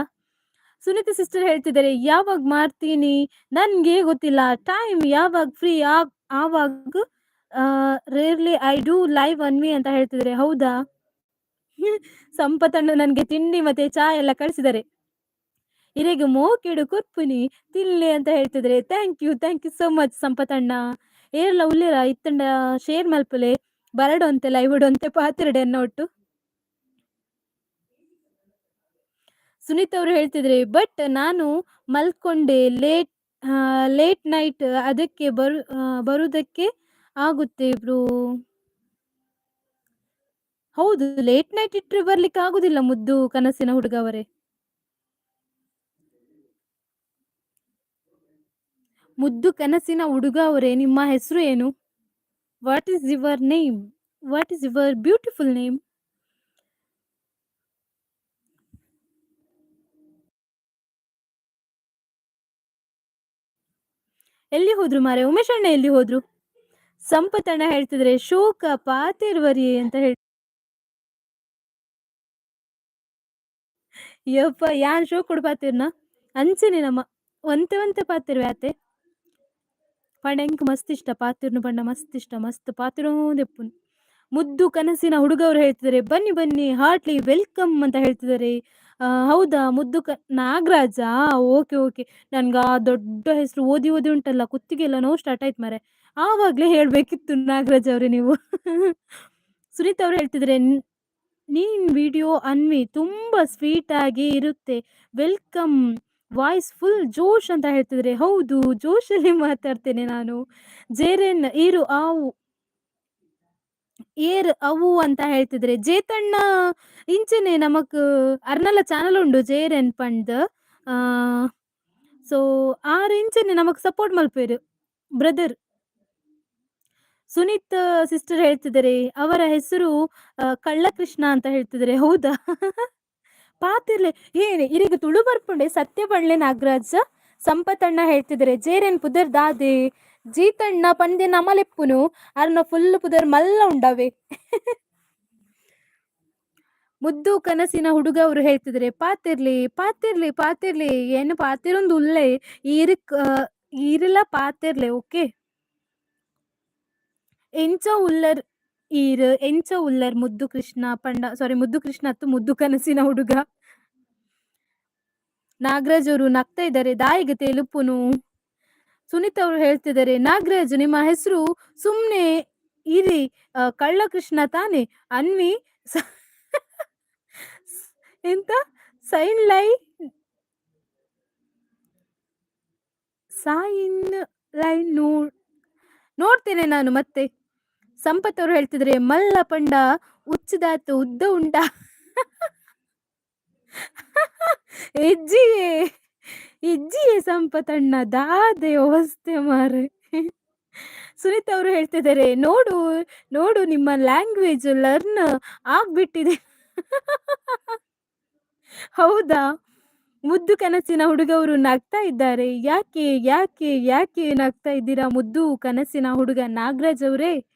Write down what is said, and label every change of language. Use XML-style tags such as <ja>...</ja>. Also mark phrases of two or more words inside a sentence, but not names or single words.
<kn>ಸುನೀತಾ ಸಿಸ್ಟರ್ ಹೇಳ್ತಿದ್ದಾರೆ ಯಾವಾಗ ಮಾಡ್ತೀನಿ ನನ್ಗೆ ಗೊತ್ತಿಲ್ಲ, ಟೈಮ್ ಯಾವಾಗ ಫ್ರೀ ಆವಾಗ</kn> <en>rarely I do live</en> <kn>ಅನ್ವಿ ಅಂತ ಹೇಳ್ತಿದ್ದಾರೆ. ಹೌದಾ? ಸಂಪತಣ್ಣ ನನ್ಗೆ ತಿಂಡಿ ಮತ್ತೆ ಚಾ ಎಲ್ಲ ಕಳಿಸಿದ್ದಾರೆ.</kn> <tcy>ಇರೆಗೆ ಮೋಕೆಡು ಕೊರ್ಪುನಿ ತಿನ್ಲಿ ಅಂತ ಹೇಳ್ತಿದ್ರೆ.</tcy> <en>thank you so much ಸಂಪತಣ್ಣ.</en> <tcy>ಏರ್ಲ ಉಲ್ಲೇರ ಇತ್ತಂಡ ಶೇರ್ ಮಲ್ಪಲೆ ಬರಡು ಅಂತೆ ಲೈವ್ ಅಂತೆ ಪಾತಿರಡೆ ಅನ್ನೋ ಒಟ್ಟು.</tcy> <kn>ಸುನೀತ್ ಅವರು ಹೇಳ್ತಿದ್ರೆ ಬಟ್ ನಾನು ಮಲ್ಕೊಂಡೆ</kn> <en>late night,</en> <kn>ಅದಕ್ಕೆ ಬರುವುದಕ್ಕೆ ಆಗುತ್ತೆ ಬ್ರೋ. ಹೌದು,</kn> <en>late night</en> <kn>ಇಟ್ಟರೆ ಬರ್ಲಿಕ್ಕೆ ಆಗುದಿಲ್ಲ ಮುದ್ದು ಕನಸಿನ ಹುಡುಗವರೇ. ಮುದ್ದು ಕನಸಿನ ಹುಡುಗ ಅವರೇ, ನಿಮ್ಮ ಹೆಸರು ಏನು?</kn> <en>What is your name? What is your beautiful name?</en> <kn>ಎಲ್ಲಿ ಹೋದ್ರು ಮಾರೆ? ಉಮೇಶ್ ಅಣ್ಣ ಎಲ್ಲಿ ಹೋದ್ರು? ಸಂಪತಣ್ಣ ಹೇಳ್ತಿದ್ರೆ</kn> <tcy>ಶೋಕ ಪಾತಿರ್ವರಿ</tcy> <kn>ಅಂತ ಹೇಳಿ.</kn> <tcy>ಯಪ್ಪ ಯಾನ್ ಶೋ ಕೊಡು ಪಾತಿರ್ನ ಅಂಚನೆ ನಮ್ಮ ಒಂತೆ ಪಾತಿರ್ವೆ ಆತೆ ಪಂಡ ಎಂಕ್ ಮಸ್ತ್ ಇಷ್ಟ ಪಾತಿರ್ನು ಪಂಡ ಮಸ್ತ್ ಇಷ್ಟ. ಮಸ್ತ್ ಪಾತಿರೋ ದೆಪ್ಪುನ್</tcy> <kn>ಮುದ್ದು ಕನಸಿನ ಹುಡುಗ ಅವ್ರು ಹೇಳ್ತಿದ್ದಾರೆ, "ಬನ್ನಿ, ಬನ್ನಿ</kn> <en>heartly welcome"</en> <kn>ಅಂತ ಹೇಳ್ತಿದ್ದಾರೆ. ಹೌದಾ ಮುದ್ದು ನಾಗರಾಜಾ? ಓಕೆ, ಓಕೆ. ನನ್ಗೆ ಆ ದೊಡ್ಡ ಹೆಸರು ಓದಿ ಓದಿ ಉಂಟಲ್ಲ, ಕುತ್ತಿಗೆಲ್ಲ ನೋವು ಸ್ಟಾರ್ಟ್ ಆಯ್ತು ಮಾರ್ರೆ. ಆವಾಗ್ಲೇ ಹೇಳ್ಬೇಕಿತ್ತು ನಾಗರಾಜ್ ಅವ್ರೆ ನೀವು. ಸುನೀತ್ ಅವ್ರು ಹೇಳ್ತಿದ್ದಾರೆ, ನೀನ್ ವಿಡಿಯೋ ಅನ್ವಿ ತುಂಬಾ ಸ್ವೀಟ್ ಆಗಿ ಇರುತ್ತೆ. ವೆಲ್ಕಮ್.</kn> <en>voice full</en> <kn>ಜೋಶ್ ಅಂತ ಹೇಳ್ತಿದ್ರೆ. ಹೌದು, ಜೋಶಲ್ಲಿ ಮಾತಾಡ್ತೇನೆ ನಾನು.</kn> <tcy>ಜೇರೆನ್ ಈರು ಆವು ಏರ್ ಅವು ಅಂತ ಹೇಳ್ತಿದ್ರೆ. ಜೇತಣ್ಣ ಇಂಚನೆ ನಮಕ್ ಅರ್ನಲ ಚಾನಲ್ ಉಂಡು ಜೇರೆನ್ ಪಂಡ್. ಆ ಸೊ ಆರು ಇಂಚನೆ ನಮಕ್ ಸಪೋರ್ಟ್ ಮಲ್ಪೇರು ಬ್ರದರ್.</tcy> <kn>ಸುನೀತ್ ಸಿಸ್ಟರ್ ಹೇಳ್ತಿದ್ದಾರೆ, ಅವರ ಹೆಸರು ಕಳ್ಳಕೃಷ್ಣ ಅಂತ ಹೇಳ್ತಿದ್ದಾರೆ.</kn> <tcy>ಹೌದಾ? ಪಾತಿರ್ಲೆ ಏನೆ ಇರಿಗೆ ತುಳು ಬರ್ಪುಂಡೆ ಸತ್ಯ ಬಳ್ಳೆ ನಾಗರಾಜ.</tcy> <kn>ಸಂಪತಣ್ಣ ಹೇಳ್ತಿದ್ದಾರೆ,</kn> <tcy>ಜೇರೆನ್ ಪುದರ್ ದಾದೆ ಜೀತಣ್ಣ ಪಂದೆ ನಮಲೆಪ್ಪುನು ಅರ್ನ ಫುಲ್ ಪುದರ್ ಮಲ್ಲ ಉಂಡವೆ.</tcy> <kn>ಮುದ್ದು ಕನಸಿನ ಹುಡುಗ ಅವರು ಹೇಳ್ತಿದ್ರೆ,</kn> <tcy>ಪಾತಿರ್ಲಿ ಪಾತಿರ್ಲಿ ಪಾತಿರ್ಲಿ ಏನು ಪಾತಿರೊಂದು ಉಲ್ಲೆ ಈರಿಕ್ ಈರಿಲ್ಲ ಪಾತಿರ್ಲೆ. ಓಕೆ ಎಂಚ ಉಲ್ಲರ್ ಎಂಚ ಉಲ್ಲರ್ ಮುದ್ದು ಕೃಷ್ಣ ಪಂಡ ಸಾರಿ ಮುದ್ದು ಕೃಷ್ಣ ಅತ್ತು ಮುದ್ದು ಕನಸಿನ ಹುಡುಗ.</tcy> <kn>ನಾಗರಾಜ್ ಅವರು ನಗ್ತಾ ಇದ್ದಾರೆ,</kn> <tcy>ದಾಯಿಗೆ ತೆಲುಪುನು.</tcy> <kn>ಸುನೀತ್ ಅವರು ಹೇಳ್ತಿದ್ದಾರೆ, ನಾಗರಾಜ್ ನಿಮ್ಮ ಹೆಸರು ಸುಮ್ನೆ ಇರಿ ಕಳ್ಳ ಕೃಷ್ಣ ತಾನೆ ಅನ್ವಿ. ಎಂತ ಸೈನ್ ಲೈನ್ ನೋಡ್ತೇನೆ ನಾನು ಮತ್ತೆ. ಸಂಪತ್ ಅವರು ಹೇಳ್ತಿದ್ರೆ,</kn> <tcy>ಮಲ್ಲ ಪಂಡ ಉಚ್ಚಿದಾತು ಉದ್ದ ಉಂಟ. ಹೆಜ್ಜಿಯೇ ಹೆಜ್ಜಿಯೇ ಸಂಪತಣ್ಣ ದಾದೆ ಅವಸ್ಥೆ ಮಾರೆ.</tcy> <kn>ಸುನೀತ್ ಅವರು ಹೇಳ್ತಿದ್ದಾರೆ, ನೋಡು ನೋಡು ನಿಮ್ಮ</kn> <en>language learn</en> <kn>ಆಗ್ಬಿಟ್ಟಿದೆ. ಹೌದಾ? ಮುದ್ದು ಕನಸಿನ ಹುಡುಗವರು ನಗ್ತಾ ಇದ್ದಾರೆ. ಯಾಕೆ ಯಾಕೆ ಯಾಕೆ ನಗ್ತಾ ಇದ್ದೀರಾ ಮುದ್ದು ಕನಸಿನ ಹುಡುಗ ನಾಗರಾಜ್ ಅವರೇ?</kn>